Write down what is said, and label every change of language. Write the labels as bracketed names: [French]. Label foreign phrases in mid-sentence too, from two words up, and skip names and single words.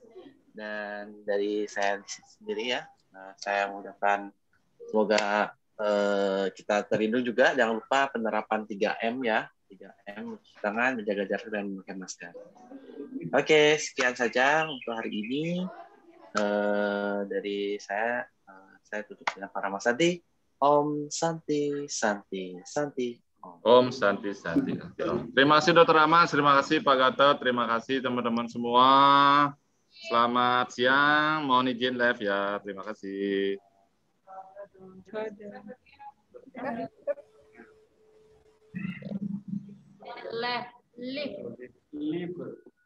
[Indonesian] Dan dari saya sendiri ya, saya mengucapkan semoga kita terlindung juga. Jangan lupa penerapan 3M ya. 3M, mencuci tangan, menjaga jarak, dan memakai masker. Oke, sekian saja untuk hari ini. Dari saya tutup dengan Parama Santi. [Sanskrit] Om Santi, Santi, Santi. Om Santi, Santi. [Indonesian] Terima kasih Dokter Rama, terima kasih Pak Gatot, terima kasih teman-teman semua. Selamat siang, mohon izin live ya. Terima kasih. Live.